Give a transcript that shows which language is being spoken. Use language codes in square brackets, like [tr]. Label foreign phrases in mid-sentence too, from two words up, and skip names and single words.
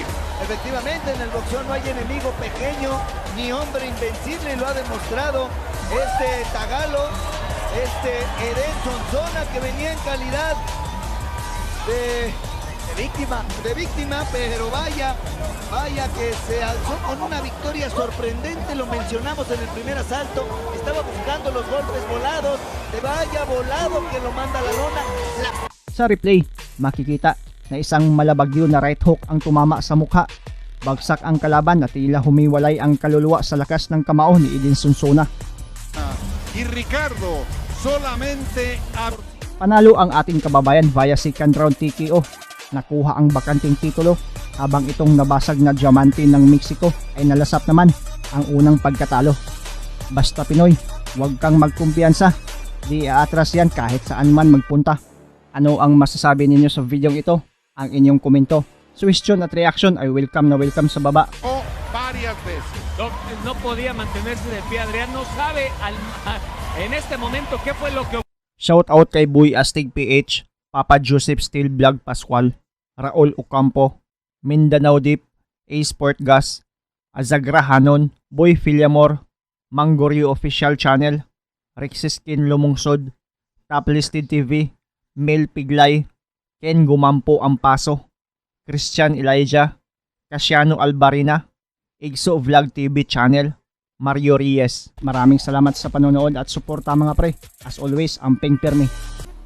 [es] Efectivamente, en el boxeo no hay enemigo pequeño ni hombre invencible, y lo ha demostrado este tagalo, este Edén Sonsona, que venía en calidad de víctima, pero vaya que se alzó con una victoria sorprendente. Lo mencionamos en el primer asalto, estaba buscando los golpes volados, de vaya volado que lo manda a la lona. [tl] Sa replay, makikita na isang malabagyo na [en] right hook [tl] ang tumama sa mukha. Bagsak ang kalaban at tila humiwalay ang kaluluwa sa lakas ng kamao ni Edin Sonsona. [es] Y Ricardo solamente a... [tl] Panalo ang ating kababayan via [en] second round TKO. [tl] Nakuha ang bakanting titulo habang itong nabasag na Diamante ng Mexico ay nalasap naman ang unang pagkatalo. Basta Pinoy, huwag kang magkumpiyansa. Di aatras yan kahit saan man magpunta. Ano ang masasabi ninyo sa video ito? Ang inyong komento, suggestion at reaction ay welcome na welcome sa baba. [es] o varias veces. No podía mantenerse de pie, Adrián no sabe en este momento qué fue lo que... [en] Shout out [tl] kay Boy Astig PH, Papa Joseph Steel Vlog Pascual, Raul Ocampo, Mindanao Deep, A Sport Gas, Azagra Hanon, Boy Filiamor, Mangorio Official Channel, Rexiskin Lumungsod, Top Listed TV, Mel Piglay, Ken Gumampo Ampaso, Christian Elijah, Casiano Albarina, Igso Vlog TV Channel, Mario Reyes. Maraming salamat sa panonood at suporta mga pre. [en] As always, [ceb] amping pirmi.